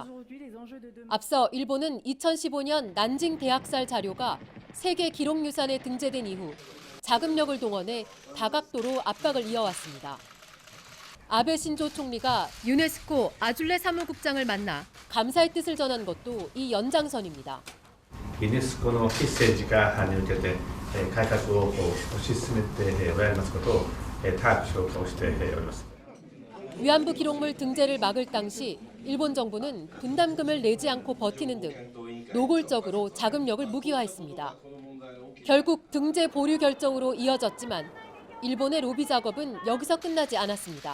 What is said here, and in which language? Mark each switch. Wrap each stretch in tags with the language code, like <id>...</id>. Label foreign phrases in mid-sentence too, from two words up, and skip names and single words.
<ko>앞서 일본은 2015년 난징 대학살 자료가 세계 기록유산에 등재된 이후 자금력을 동원해 다각도로 압박을 이어왔습니다. 아베 신조 총리가 유네스코 아줄레 사무국장을 만나 감사의 뜻을 전한 것도 이 연장선입니다.</ko> <ja>ユネスコのメッセージがに向けて改革を推し進めておられますことを高く評価をしております。</ja> <ko>위안부 기록물 등재를 막을 당시 일본 정부는 분담금을 내지 않고 버티는 등 노골적으로 자금력을 무기화했습니다. 결국 등재 보류 결정으로 이어졌지만 일본의 로비 작업은 여기서 끝나지 않았습니다.</ko>